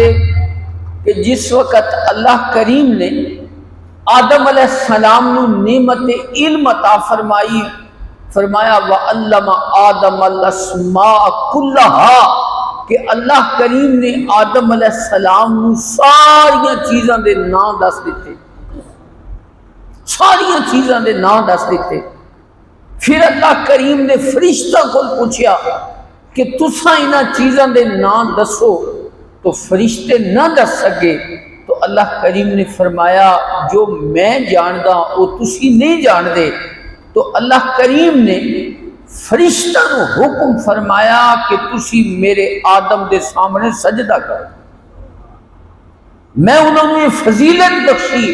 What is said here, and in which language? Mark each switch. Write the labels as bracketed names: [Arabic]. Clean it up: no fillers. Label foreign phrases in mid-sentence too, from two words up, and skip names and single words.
[Punjabi] کہ جس وقت اللہ کریم نے آدم [Arabic] علیہ السلام [Punjabi] نو نعمت علم عطا فرمائی، فرمایا [Arabic] وَعَلَّمَ آدَمَ الْأَسْمَاءَ كُلَّهَا، [Punjabi] کہ اللہ کریم نے آدم [Arabic] علیہ السلام [Punjabi] نو ساریاں چیزاں دے نام دس دیتے، ساریاں چیزاں دے نام دس دیتے۔ پھر اللہ کریم نے فرشتہ کو پوچھا کہ تساں انہاں چیزاں دے نام دسو، تو فرشتے نہ دس سکے، تو اللہ کریم نے فرمایا جو میں جاندا وہ تسی نہیں جان دے۔ تو اللہ کریم نے فرشتہ نو حکم فرمایا کہ تسی میرے آدم دے سامنے سجدہ کرو، میں انہوں نے فضیلت بخشی۔